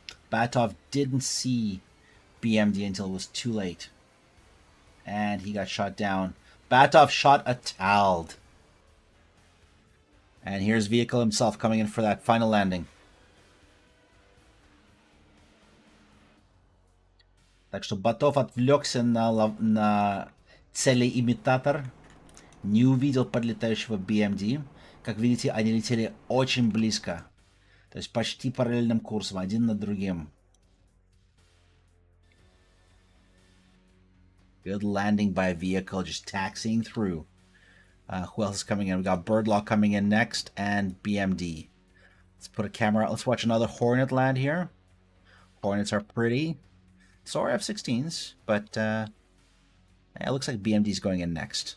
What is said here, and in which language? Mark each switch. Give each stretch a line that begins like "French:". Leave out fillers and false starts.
English: Batov didn't see BMD until it was too late. And he got shot down. Batov shot a TALD. And here's vehicle himself coming in for that final landing.
Russian: Так что Батов отвлекся на целеимитатор. не увидел подлетающего BMD. Как видите, они летели очень близко. То есть почти параллельным курсом, один над другим.
English: Good landing by a vehicle, just taxiing through. Who else is coming in? We got Birdlaw coming in next, and BMD. Let's put a camera. Let's watch another Hornet land here. Hornets are pretty. So are F-16s, but it looks like BMD's going in next.